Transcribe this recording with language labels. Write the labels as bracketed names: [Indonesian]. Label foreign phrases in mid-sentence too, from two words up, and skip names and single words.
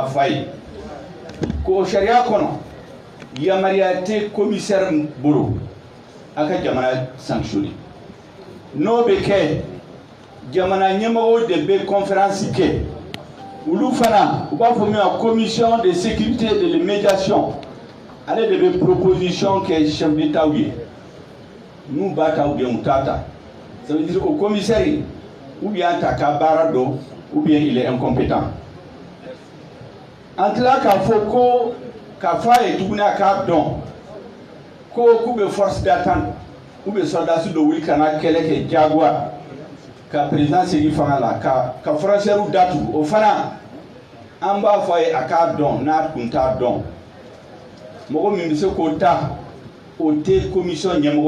[Bambara] fɔ a ye ko sariya kɔnɔ yamariya tɛ commissaire bolo a ka jamana sanctionné n'o bɛ kɛ jamana ɲɛmɔgɔw de bɛ conférence kɛ olu fana u b'a fɔ min ma [French] commission de sécurité et de médiation [Bambara] ale de bɛ proposition kɛ [French] chef d'état [Bambara] ye n'u b'a ta [French] ou bien [Bambara] u t'a ta [French] ça veut dire [Bambara] o commissaire [French] ou bien [Bambara] ta ka baara dɔn [French] ou bien il est incompétent [Bambara] an tila k'a fɔ ko k'a fɔ a ye tuguni a k'a dɔn ko k'u bɛ [French] force d'attente [Bambara] ou bɛ soldats dɔ wuli ka na kɛlɛ kɛ jagoya ka président segi fanga la ka frontière datugu o fana an b'a fɔ a ye a k'a dɔn n'a tun t'a dɔn mɔgɔ min bɛ se k'o ta o tɛ commission ɲɛmɔgɔ